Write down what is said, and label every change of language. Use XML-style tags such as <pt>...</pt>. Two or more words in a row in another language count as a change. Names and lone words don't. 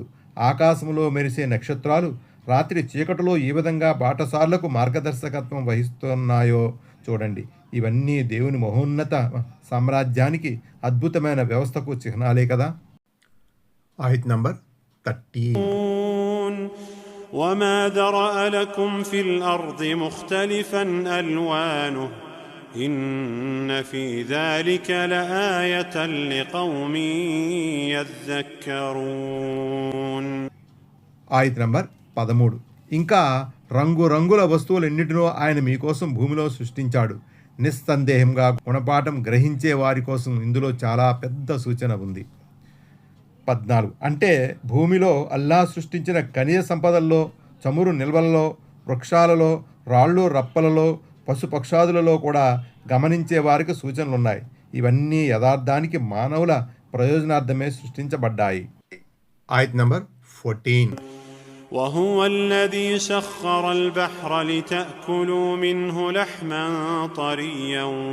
<te>ఆకాశంలో మెరిసే నక్షత్రాలు రాత్రి చీకటిలో ఈ విధంగా బాటసార్లకు మార్గదర్శకత్వం వహిస్తున్నాయో చూడండి. ఇవన్నీ దేవుని మహోన్నత సామ్రాజ్యానికి అద్భుతమైన వ్యవస్థకు చిహ్నాలే కదా. ఆయత్ నంబర్ 13.</te> <ar>وما ذرأ لكم في الأرض مختلفا ألوانه إن في ذلك لآية لقوم يذكرون.</ar> <te>ఆయత్ నంబర్ 13. ఇంకా రంగురంగుల వస్తువులన్నిటినో ఆయన మీకోసం భూమిలో సృష్టించాడు. నిస్సందేహంగా గుణపాఠం గ్రహించే వారి కోసం ఇందులో చాలా పెద్ద సూచన ఉంది. 14. అంటే భూమిలో అల్లా సృష్టించిన ఖనిజ సంపదల్లో, చమురు నిల్వలలో, వృక్షాలలో, రాళ్ళు రప్పలలో, పశుపక్షాదులలో కూడా గమనించే వారికి సూచనలున్నాయి. ఇవన్నీ యథార్థానికి మానవుల ప్రయోజనార్థమే సృష్టించబడ్డాయి. ఆయత్ నంబర్ 14.</te> <ar>وهو الذي سخر البحر لتأكلوا منه لحما طريا</ar>